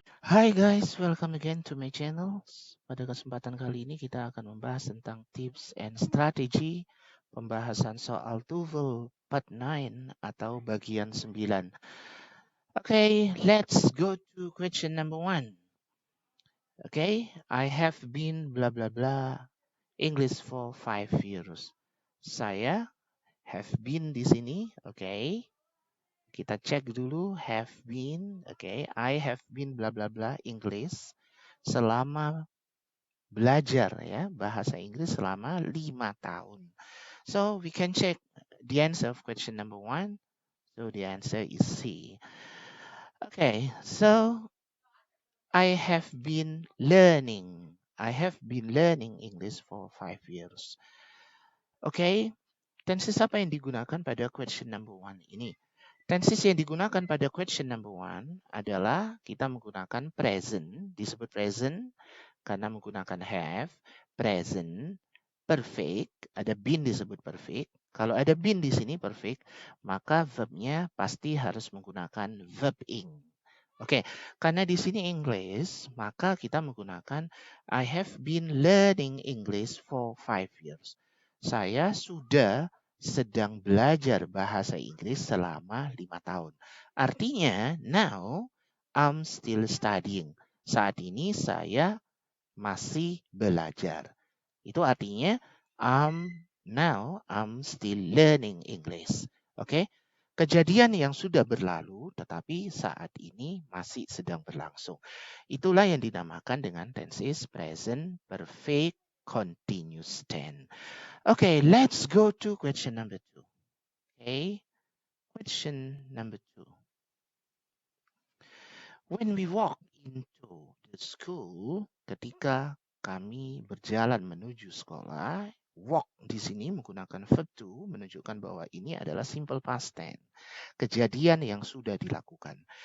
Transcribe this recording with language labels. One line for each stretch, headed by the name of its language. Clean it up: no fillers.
English: Hi guys, welcome again to my channel.
Indonesian: Pada kesempatan kali ini kita akan membahas tentang tips and strategy pembahasan soal TOEFL Part 9 atau bagian 9.
English: Okay, let's go to question number 1. Okay, I have been blah blah blah English for 5 years.
Indonesian: Saya have been di sini, okay. Kita cek dulu have been, okay.
English: I have been blah blah blah English
Indonesian: selama belajar ya bahasa Inggris selama 5 tahun.
English: So we can check the answer of question number 1. So the answer is C. Okay, so I have been learning. I have been learning English for 5 years.
Indonesian: Okay, tenses apa yang digunakan pada question number 1 ini? Tenses yang digunakan pada question number 1 adalah kita menggunakan present, disebut present karena menggunakan have, present, perfect, ada been disebut perfect. Kalau ada been di sini perfect, maka verbnya pasti harus menggunakan verb ing. Oke, karena di sini English, maka kita menggunakan
English: I have been learning English for 5 years.
Indonesian: Saya sudah sedang belajar bahasa Inggris selama 5 tahun.
English: Artinya, now I'm still studying.
Indonesian: Saat ini saya masih belajar. Itu artinya
English: now I'm still learning English.
Indonesian: Oke. Kejadian yang sudah berlalu tetapi saat ini masih sedang berlangsung. Itulah yang dinamakan dengan tenses present perfect continuous tense.
English: Okay, let's go to question number 2. Okay. Question number 2. When we walk into the school,
Indonesian: ketika kami berjalan menuju sekolah, walk di sini menggunakan verb to menunjukkan bahwa ini adalah simple past tense. Kejadian yang sudah dilakukan.